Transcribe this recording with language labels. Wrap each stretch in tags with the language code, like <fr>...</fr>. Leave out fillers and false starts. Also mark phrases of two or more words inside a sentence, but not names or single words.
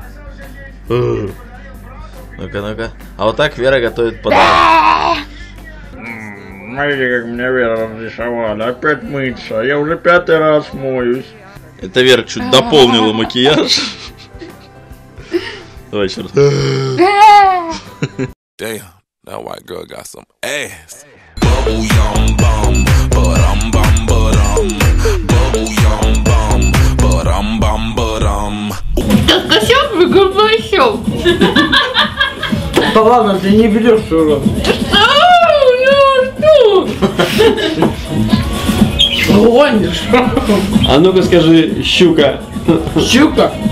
<ru>Ну-ка, ну-ка. А вот так Вера готовит подарок. Смотрите, как мне Вера разрисовала. Опять мыться. Я уже 5-й раз моюсь. Это Вера чуть дополнила макияж. Давай еще раз.</ru> <en>Damn, that white girl got some ass. Bubble yum bum, ba-dum bum. Bubble yum bum, ba-dum.</en> <ru>Косяк выгрузил. Да ладно, ты не ведешь уже. Гонишь. А ну-ка скажи, щука. Щука?</ru>